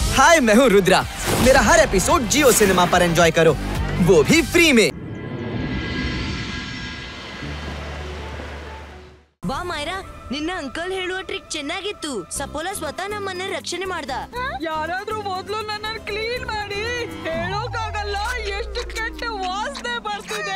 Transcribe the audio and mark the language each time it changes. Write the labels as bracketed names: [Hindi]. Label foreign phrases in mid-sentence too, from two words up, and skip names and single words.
[Hindi] हाय मैं हूँ रुद्रा। मेरा हर एपिसोड जियो सिनेमा पर एंजॉय करो, वो भी फ्री में। [Kannada] ಬಾ ಮೈರಾ, ನಿನ್ನ ಅಂಕಲ್ ಹೇಳುವ ಟ್ರಿಕ್ ಚೆನ್ನಾಗಿತ್ತು. ಸಪೋಲ ಸ್ವತಃ ನಮ್ಮನ್ನ ರಕ್ಷಣೆ ಮಾಡ್ದ. ಯಾರಾದ್ರೂ ಮೊದಲು ನನ್ನ ಕ್ಲೀನ್ ಮಾಡಿ. ಹೇಳೋಕ್ಕಾಗಲ್ಲ ಎಷ್ಟು ಕೆಟ್ಟ ವಾಸನೆ ಬರ್ತಿದೆ.